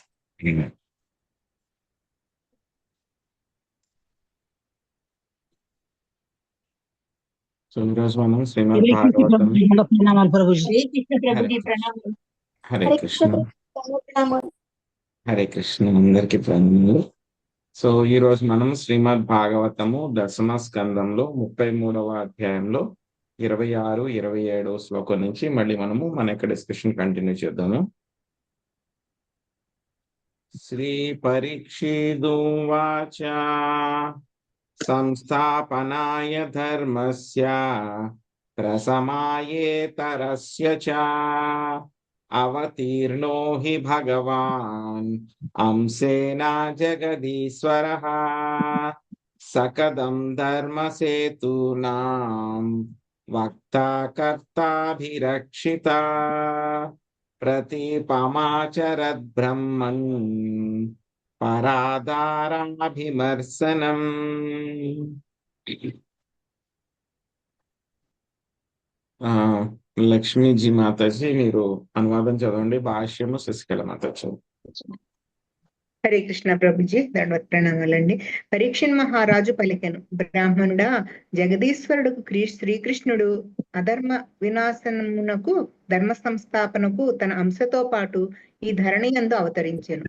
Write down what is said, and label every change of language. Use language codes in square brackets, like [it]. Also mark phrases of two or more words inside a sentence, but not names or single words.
[te] సో ఈరోజు మనం శ్రీమద్ [hi] हरे कृष्ण [te] భాగవతం. [hi] प्रभु जी दंडवत प्रणाम प्रभु जी। हरे कृष्ण प्रभु [te] హరే [hi] जी [te] కృష్ణ. [hi] प्रणाम। [te] హరే [hi] हरे [te] కృష్ణ. [hi] कृष्ण प्रणाम। [te] హరే కృష్ణ అందరికి ప్రణామాలు. సో ఈ రోజు మనం శ్రీమద్ భాగవతము దశమ స్కందంలో 33వ అధ్యాయంలో 26, 27 శ్లోకం నుంచి మళ్ళీ మనము మన యొక్క [en] discussion continue [te] చేద్దాము. [sa] శ్రీ పరీక్షిదువాచ సంస్థాపనాయ ధర్మస్య ప్రసమాయేతరస్య చ అవతీర్ణో హి భగవాన్ అంశేన జగదీశ్వరః सकदं धर्मसेतूनां वक्ता कर्ताभिरक्षिता प्रतीपमाचरद् ब्रह्मन् परादाराभिमर्शनम्। [te] లక్ష్మీజీ మాతాజీ మీరు అనువాదం చదవండి, భాష్యము శశికళ మాతాజీ. హరే కృష్ణ ప్రభుజీ, దండవత్ ప్రణామాలండి. పరీక్షణ్ మహారాజు పలికెను, బ్రాహ్మణుడా, జగదీశ్వరుడు శ్రీకృష్ణుడు అధర్మ వినాశనమునకు ధర్మ సంస్థాపనకు తన అంశతో పాటు ఈ ధరణి యందు అవతరించెను.